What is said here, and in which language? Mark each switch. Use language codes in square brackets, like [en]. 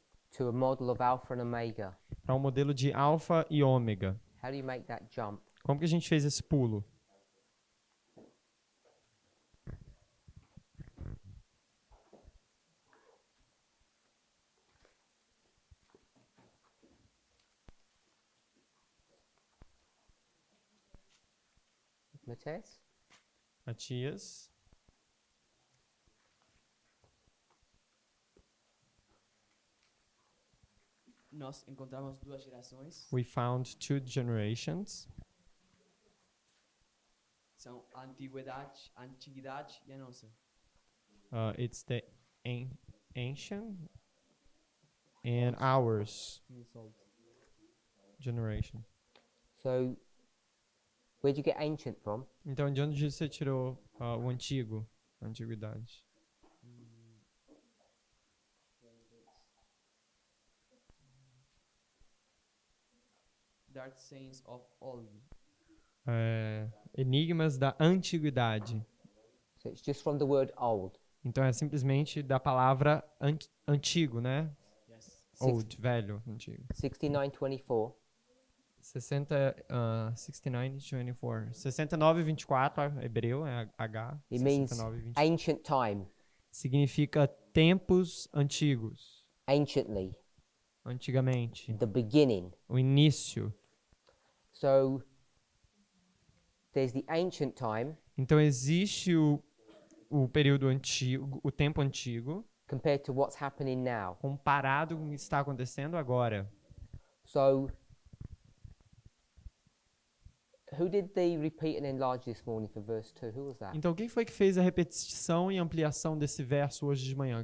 [en] to a model of Alpha and Omega? [pt] para um modelo de alfa e ômega? [en] How do you make that jump? [pt] Como que a gente fez esse pulo? [en] Matthias? [pt] Matias, Nós encontramos duas gerações, [en] we found two generations. [pt] são a antiguidade e a nossa. [en] It's the ancient and ours generation. So, where'd you get ancient from? [pt] Então, de onde você tirou o antigo, a antiguidade? [en] Dark Sayings of Old. [pt] Enigmas da antiguidade. [en] So it's just from the word old. [pt] Então, é simplesmente da palavra antigo, né? [en] Yes. [pt] Old, velho, antigo. [en] 69:24. [pt] 69:24. 69:24, hebreu, é H. [en] It means 69:24. ancient time, [pt] Significa tempos antigos, [en] anciently, [pt] antigamente, [en] the beginning. [pt] o início. [en] So there's the ancient time [pt] Então existe o período antigo, o tempo antigo, [en] compared to what's happening now. [pt] comparado com o que está acontecendo agora. [en] So who did the repeat and enlarge this morning for verse 2? Who was that? [pt] Então quem foi que fez a repetição e ampliação desse verso hoje de manhã?